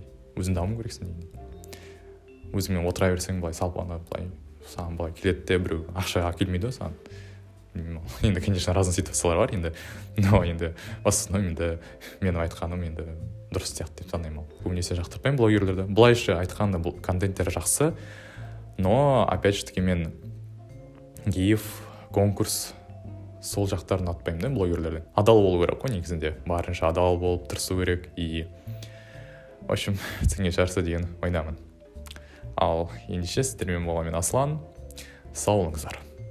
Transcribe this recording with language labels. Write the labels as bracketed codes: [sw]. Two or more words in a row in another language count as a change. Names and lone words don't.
[kk] Өзің даму керексің дегендей. Өзіңмен отыра берсең былай салпаңдап былай саған былай келеді де біреу ақшаға келмейді саған. Енді, конечно, разный ситуациялар бар енді. Но енді [ru] в основном [kk] енді менің айтқаным енді дұрыс сияқты деп санаймын. Көбінесе жақтырпаймын блогерлерді. Былайша айтқанда бұл контенттері жақсы, [ru] но опять же таки [kk] мен гиф, конкурс сол жақтарын ұнатпаймын да блогерлерден. Адал болу керек қой негізінде. Барынша адал болып тырысу керек. [ru] И в общем, [kk] түсінген шығарсыз деген ойдамын. Ал ендеше сіздермен болған мен Аслан. Сау болыңыздар.